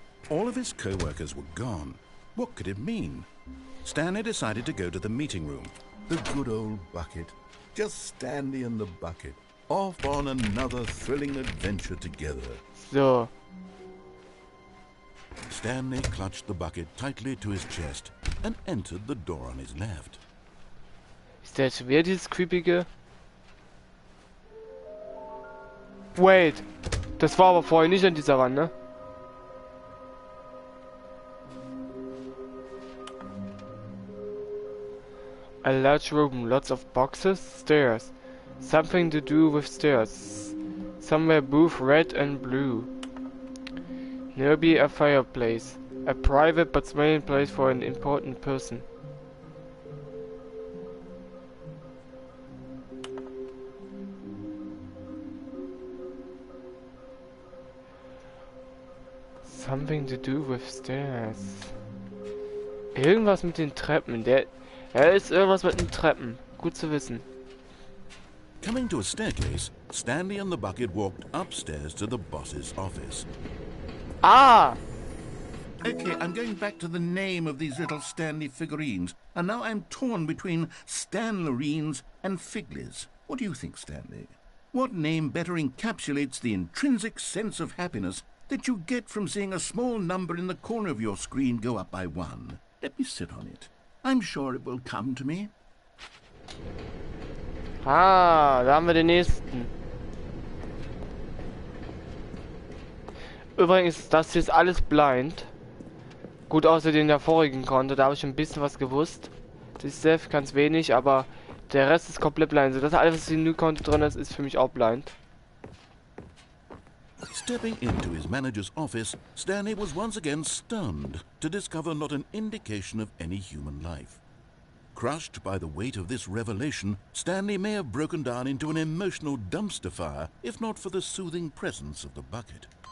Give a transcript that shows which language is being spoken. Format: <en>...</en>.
<en>All of his co-workers were gone. What could it mean? Stanley decided to go to the meeting room. The good old bucket. Just Stanley and the bucket. Off on another thrilling adventure together. So. Stanley clutched the bucket tightly to his chest and entered the door on his left.</en> <de>Ist der jetzt wieder dieses creepige? Wait. Das war aber vorher nicht an dieser Wand, ne?</de> <en>A large room, lots of boxes, stairs. Something to do with stairs. Somewhere both red and blue. Nearby a fireplace. A private but smelling place for an important person. Something to do with stairs.</en> <de>Irgendwas mit den Treppen. Er ist irgendwas mit den Treppen. Gut zu wissen.</de> <en>Coming to a staircase, Stanley and the bucket walked upstairs to the boss's office. Ah! Okay, I'm going back to the name of these little Stanley figurines, and now I'm torn between Stanlerines and Figlies. What do you think, Stanley? What name better encapsulates the intrinsic sense of happiness that you get from seeing a small number in the corner of your screen go up by 1? Let me sit on it. I'm sure it will come to me.</en> <de>Ah, da haben wir den nächsten. Übrigens, das hier ist alles blind. Gut, außer den der vorigen Konto, da habe ich ein bisschen was gewusst. Das ist sehr ganz wenig, aber der Rest ist komplett blind. So, das alles, was in dem Konto drin ist, ist für mich auch blind.</de> <en>Stepping into his manager's office, Stanley was once again stunned to discover not an indication of any human life. Crushed by the weight of this revelation, Stanley may have broken down into an emotional dumpster fire if not for the soothing presence of the bucket.</en>